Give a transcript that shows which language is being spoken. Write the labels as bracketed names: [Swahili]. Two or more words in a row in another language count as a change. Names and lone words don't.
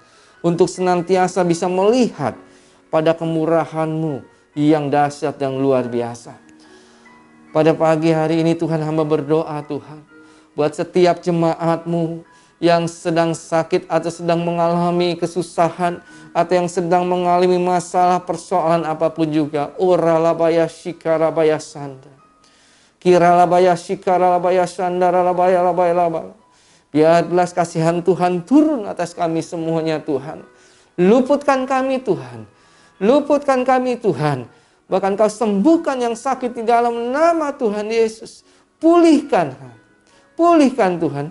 [Indonesian] Untuk senantiasa bisa melihat pada kemurahan-Mu yang dahsyat yang luar biasa. Pada pagi hari ini Tuhan hamba berdoa Tuhan. Buat setiap jemaat-Mu yang sedang sakit atau sedang mengalami kesusahan. Atau yang sedang mengalami masalah persoalan apapun juga. Oralabaya shikarabaya sanda. Kiralabaya shikarabaya sanda. Ralabaya labaya labaya. Biar belas kasihan Tuhan turun atas kami semuanya Tuhan. Luputkan kami Tuhan. Luputkan kami Tuhan. Bahkan Kau sembuhkan yang sakit di dalam nama Tuhan Yesus. Pulihkan. Pulihkan Tuhan.